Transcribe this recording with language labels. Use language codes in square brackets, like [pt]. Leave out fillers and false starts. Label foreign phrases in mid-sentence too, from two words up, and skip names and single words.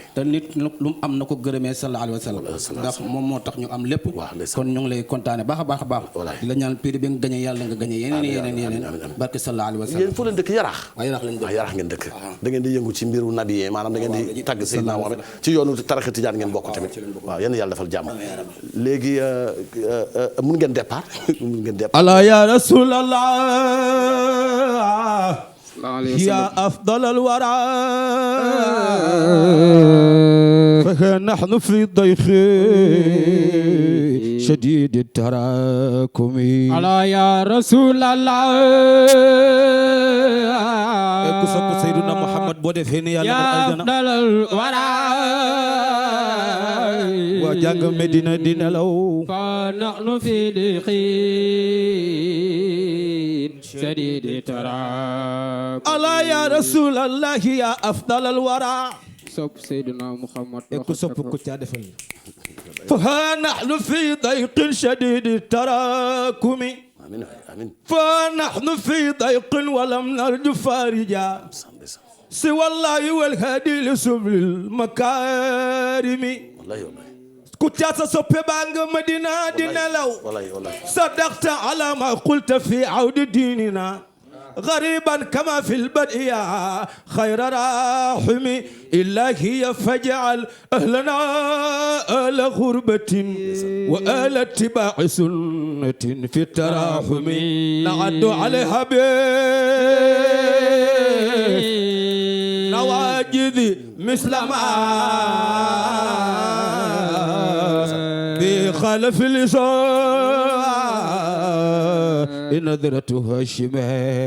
[wo] te nit lu mu am na ko gërëmee [ar] صلى الله عليه وسلم [wo] ndax moom moo tax ñu am lépp kon ñu ngi lay kontaane baax a baax di la ñaan prix bi nga gañe yàlla nga gañe yeneen barke [ar] صلى الله عليه وسلم [wo] yéen fu leen dëkk Yaraax Yaraax ngeen dëkk da ngeen di yëngu ci mbiru nabi maanaam da ngeen di tàgg Seydina Muhammad ci yoonu tarixa tijaan ngeen bokk tamit waaw yéen yàlla defal jàmm léegi mun ngeen départ [ar] ألا يا رسول الله يا أفضل الورى فها نحن في ضيق شديد التراكم على يا رسول الله [wo] ku sopp Seydina Muhammad boo defee ni yàlla [ar] يا أفضل الورى [wo] waa jàng Medina di nelaw [ar] فنحن في ضيق شديد التراكم ألا يا رسول الله يا أفضل الورى [wo] sopp Seydina Muhammad ku sopp ku ca defal [ar] فها نحن في ضيق شديد التراكم آمين آمين فنحن في ضيق ولم نرجو فارجا سوى الله والهادي لسبل المكارم والله والله [wo] ku ca sa soppe baa nga Madina di nelaw [ar] والله والله صدقت على ما قلت في عود ديننا غريبا كما في البدء خير راحم إلهي فاجعل أهلنا آل غربة وآل اتباع سنة في التراحم نعد عليها بنواجذ مثل ما بخلف اللسان نظرتها الشمال